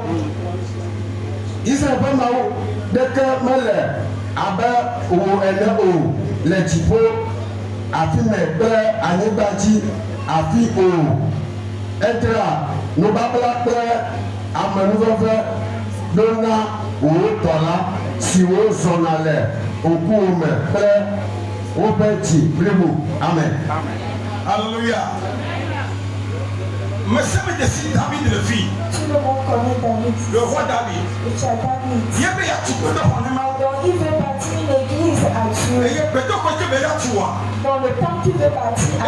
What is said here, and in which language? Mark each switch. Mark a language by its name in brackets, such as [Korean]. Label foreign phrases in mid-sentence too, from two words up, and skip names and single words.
[Ewe] Israël ƒe Mawu ɖeke mele abe wò ene o le dziƒo afi me kple anyigba dzi afi o. Etra nubabla kple amenuveve ɖo na wò tɔla siwo zɔna le ŋkuwo me kple woƒe dzi blibo. Amen. [French] Alléluia. Mais ça me décide David le fils, Tout le monde connaît David. le roi David. Et tu as David. Il y a bien tout le monde. Donc il veut bâtir l'église à Et il y Dieu. a peut-être que tu veux toi. Dans le temps qu'il veut bâtir à